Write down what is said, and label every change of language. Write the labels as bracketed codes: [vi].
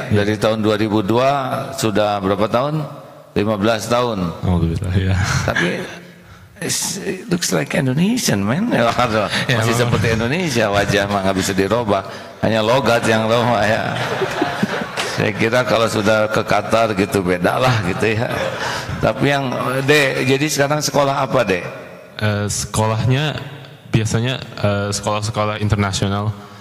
[id] Dari tahun 2002 sudah berapa tahun? 15 tahun. Alhamdulillah ya. [en] Tapi it looks like Indonesian, man. [id] Masih seperti Indonesia, wajah mah nggak bisa dirubah. Hanya logat yang lama ya. Saya kira kalau sudah ke Qatar gitu beda lah gitu ya. Tapi yang Dek, jadi sekarang sekolah apa Dek? Sekolahnya biasanya sekolah-sekolah internasional.